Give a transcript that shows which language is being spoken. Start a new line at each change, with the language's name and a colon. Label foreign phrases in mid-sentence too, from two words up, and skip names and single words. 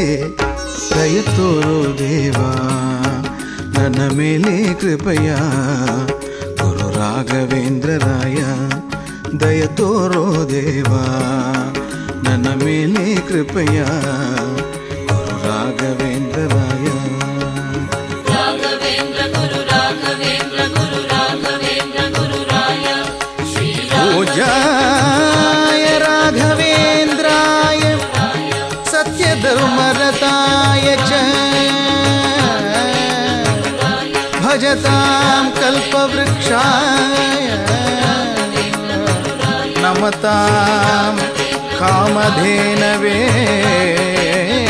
Kannada: ದಯ ತೋರೋ ದೇವಾ ನನ್ನ ಮೇಲೆ ಕೃಪೆಯ ಗುರು ರಾಘವೇಂದ್ರರಾಯ. ದಯ ತೋರೋ ದೇವಾ ನನ್ನ ಮೇಲೆ ಕೃಪೆಯ ಗುರು ರಾಘವೇಂದ್ರರಾಯ.
Sanskrit: पूजाय राघवेन्द्राय सत्यधर्मरताय च भजतां कल्पवृक्षाय नमतां कामधेनवे